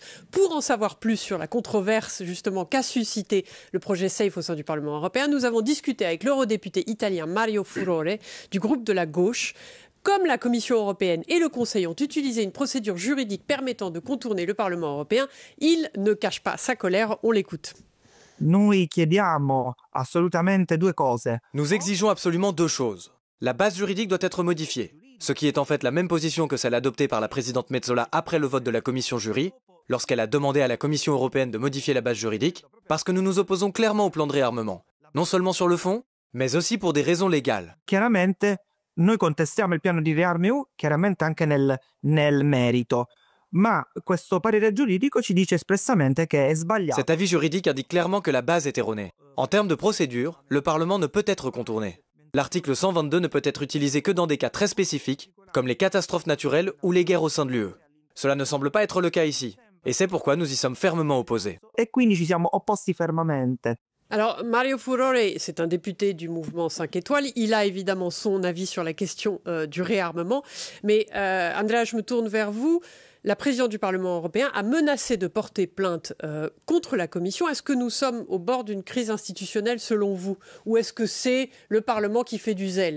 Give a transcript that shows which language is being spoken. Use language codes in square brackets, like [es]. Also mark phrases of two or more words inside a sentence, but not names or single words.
[fr] Pour en savoir plus sur la controverse justement qu'a suscité le projet SAFE au sein du Parlement européen, nous avons discuté avec l'eurodéputé italien Mario Furore du groupe de la gauche. Comme la Commission européenne et le Conseil ont utilisé une procédure juridique permettant de contourner le Parlement européen, il ne cache pas sa colère. On l'écoute. [it] Noi chiediamo assolutamente 2 cose. [fr] Nous exigeons absolument 2 choses. La base juridique doit être modifiée, ce qui est en fait la même position que celle adoptée par la présidente Metsola après le vote de la commission jury, lorsqu'elle a demandé à la Commission européenne de modifier la base juridique, parce que nous nous opposons clairement au plan de réarmement, non seulement sur le fond, mais aussi pour des raisons légales. [it] Chiaramente, noi contestiamo il piano di riarmo, chiaramente anche nel merito. Ma questo parere giuridico ci dice espressamente che è sbagliato. [fr] Cet avis juridique indique clairement que la base est erronée. En termes de procédure, le Parlement ne peut être contourné. L'article 122 ne peut être utilisé que dans des cas très spécifiques, comme les catastrophes naturelles ou les guerres au sein de l'UE. Cela ne semble pas être le cas ici, et c'est pourquoi nous y sommes fermement opposés. [it] E quindi ci siamo opposti fermamente. [fr] Alors, Mario Furore, c'est un député du mouvement 5 étoiles. Il a évidemment son avis sur la question du réarmement. Mais Andrea, je me tourne vers vous. La présidente du Parlement européen a menacé de porter plainte contre la Commission. Est-ce que nous sommes au bord d'une crise institutionnelle selon vous ? Ou est-ce que c'est le Parlement qui fait du zèle ?